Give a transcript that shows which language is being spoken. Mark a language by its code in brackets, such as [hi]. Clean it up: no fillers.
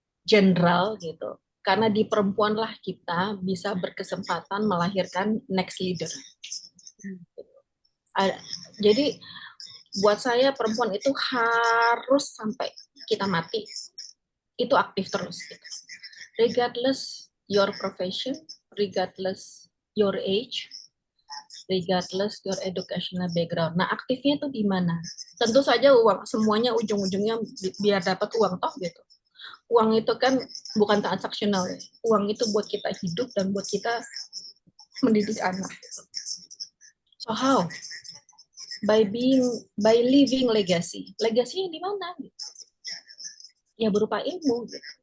[id] general gitu. Karena di perempuanlah kita bisa berkesempatan melahirkan [en] next leader. [id] Jadi buat saya perempuan itu harus sampai kita mati itu aktif terus gitu. [en] Regardless your profession, regardless your age, regardless your educational background. [id] Nah, aktifnya itu di mana? Tentu saja uang, semuanya ujung-ujungnya biar dapat uang toh gitu. Uang itu kan bukan transaksional ya. Uang itu buat kita hidup dan buat kita mendidik anak. [en] So how? By leaving legacy. [id] Legacy-nya di mana? Ya berupa ilmu. Gitu.